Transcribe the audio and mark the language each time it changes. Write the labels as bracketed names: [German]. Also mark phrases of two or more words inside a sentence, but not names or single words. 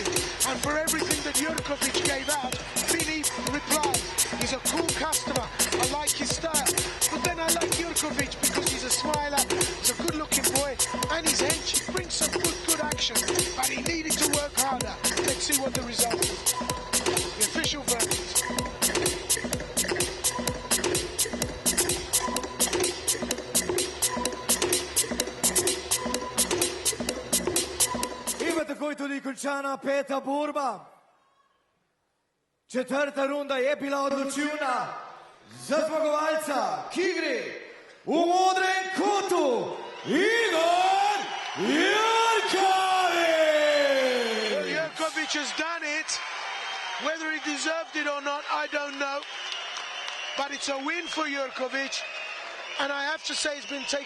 [English] And for everything that Jurkovic gave out, Mineev replied. He's a cool customer. I like his style. But then I like Jurkovic because he's a smiler, he's a good-looking boy, and his hench brings some good action. But he needed to work harder. Let's see what the result is. The official verdict. [Slovenian] Takoj tudi končana peta borba. Četrta runda je bila odločilna za zmagovalca, ki gre v modrem kotu, Igor Jurkovic! [English] Well, Jurkovic has done it. Whether he deserved it or not, I don't know. But it's a win for Jurkovic. And I have to say it's been taken